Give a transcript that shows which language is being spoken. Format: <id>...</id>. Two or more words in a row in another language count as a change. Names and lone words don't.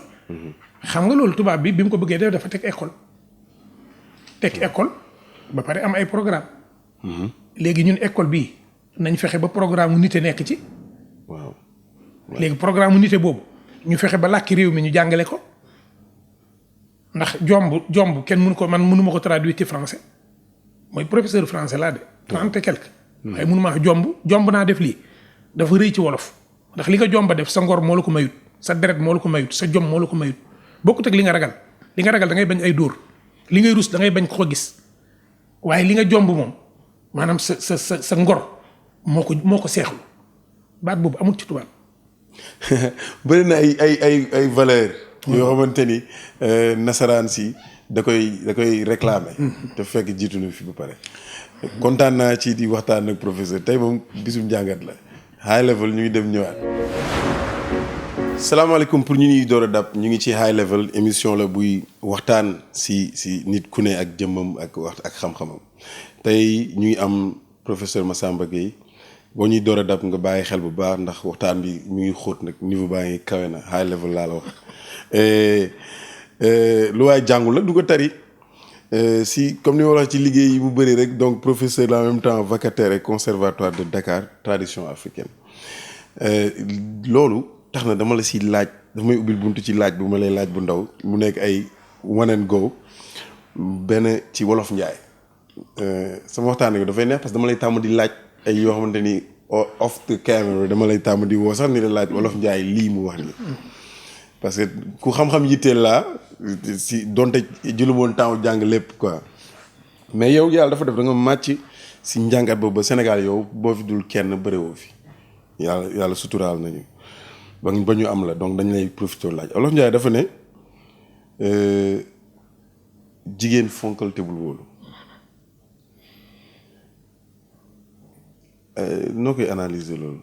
<wo>xam nga loolu tubaab bi mu ko bëggee def dafa teg école. ba pare am ay programme léegi ñun école bii nañ fexe ba programme mu nite nekk ci. waaw léegi programme mu nite boobu ñu fexe ba làkki réew mi ñu jàngale ko ndax jomb kenn mënu ko man mënuma ko traduire ci français mooy</wo> <fr>professeur français</fr> <wo>laa de.</wo> <fr>30 et quelque.</fr> <wo>waaye mënuma wax jomb naa def lii dafa rëy ci wolof ndax li nga jomba def sa ngor moo la ko mayut sa deret moo la ko mayut sa jom moo la ko mayut bokkut ak li nga ragal da ngay bañ ay dóor li ngay rus da ngay bañ ko gis waaye li nga jomb moom maanaam sa ngor moo ko seexlu baat boobu amul ci tubaab. bëri na ay valeur yoo xamante ni nasaraan si da koy réclamer. te fekk jiitu na fi ba pare. kontaan naa ci di waxtaan ak professeur tey moom bisum njàngat la</wo> <en>high level</en> <wo>ñu ngi dem ñëwaat. salaamaaleykum pour ñu ñuy door a dab ñu ngi ci</wo> <en>high level</en> <wo>émission la buy waxtaan si nit ku ne ak jëmmam ak xam-xamam tey ñu ngi am professeur Massamba Gueye boo ñuy door a dab nga bàyyi xel bu baax ndax waxtaan bi mu ngi xóot nag niveau baa ngi kawe na</wo> <en>high level</en> <wo>laa la wax lu waay jàngul la du ko tari si comme ni ma wax ci liggéey yi mu bëri rek</wo> <fr>donc professeur en même temps vacataire et conservatoire de Dakar tradition africaine</fr> <wo>loolu tax na dama la si laaj dafa may ubbil buntu ci laaj bu ma lay laaj bu ndaw mu nekk ay</wo> <en>one and go</en> <wo>benn ci wolof njaay sama waxtaan bi dafay neex</wo> <fr>parce que</fr> <wo>dama lay tàmm di laaj ay yoo xamante ni</wo> <en>off the camera</en> <wo>dama lay tàmm di woo sax ni la laaj wolof njaay lii mu wax ni</wo> <fr>parce que</fr> <wo>ku xam-xam yitteel laa si donte jëlu woon temps jàng lépp</wo> <fr>quoi mais</fr> <wo>yow yàlla dafa def da nga màcc si njàngat boobu ba Sénégal yow boo fi dul kenn bëriwoo fi yàlla suturaal nañu ba ñu am la donc dañ lay profité laaj Olof Njaay dafa ne jigéen fonkal te bul wóolu noo koy analyser loolu.</wo>